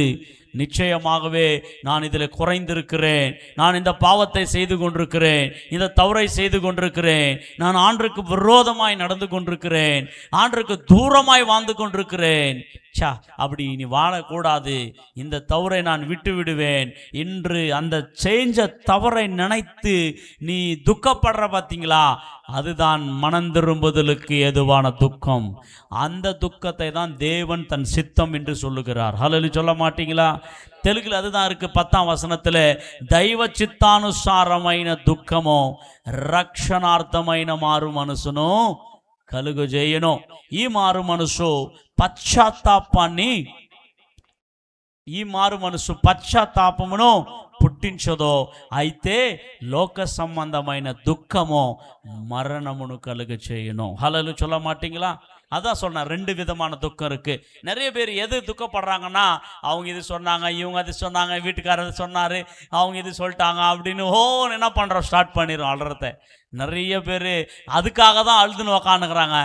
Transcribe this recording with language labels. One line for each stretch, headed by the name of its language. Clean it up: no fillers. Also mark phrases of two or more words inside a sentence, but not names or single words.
Tamil: நிச்சயமாகவே நான் இதில் குறைந்திருக்கிறேன், நான் இந்த பாவத்தை செய்து கொண்டிருக்கிறேன், இந்த தவறை செய்து கொண்டிருக்கிறேன், நான் ஆண்டருக்கு விரோதமாய் நடந்து கொண்டிருக்கிறேன், ஆண்டருக்கு தூரமாய் வாழ்ந்து கொண்டிருக்கிறேன், அப்படி நீ வாழக்கூடாது, இந்த தவறை நான் விட்டு விடுவேன் என்று அந்த செஞ்ச தவறை நினைத்து நீ துக்கப்படுற பார்த்தீங்களா, அதுதான் மனந்திரும்புதலுக்கு ஏதுவான துக்கம். அந்த துக்கத்தை தான் தேவன் தன் சித்தம் என்று சொல்லுகிறார். ஹல்லேலூயா சொல்ல மாட்டீங்களா? தெலுங்குல அதுதான் இருக்கு. 10ஆம் வசனத்தில்,
Telugu: దైవ చిత్తానుసారమైన దుఃఖము రక్షణార్థమైన మారు మనసును కలుగజేయును. ఈ మారు మనసు పశ్చాత్తాపాన్ని, ఈ మారు మనసు పశ్చాత్తాపమును పుట్టించదో, అయితే లోక సంబంధమైన దుఃఖము మరణమును కలుగచేయును.
Tamil: హల్లేలూయా சொல்ல மாட்டீங்களா? அதான் சொன்னேன், ரெண்டு விதமான துக்கம் இருக்கு. நிறைய பேர் எது துக்கப்படுறாங்கன்னா, அவங்க இது சொன்னாங்க, இவங்க அது சொன்னாங்க, வீட்டுக்காரர் சொன்னார், அவங்க இது சொல்லிட்டாங்க அப்படின்னு என்ன பண்ணுறோம், ஸ்டார்ட் பண்ணிடுறோம் அழுறத. நிறைய பேர் அதுக்காக தான் அழுதுன்னு உக்காந்துக்கிறாங்க.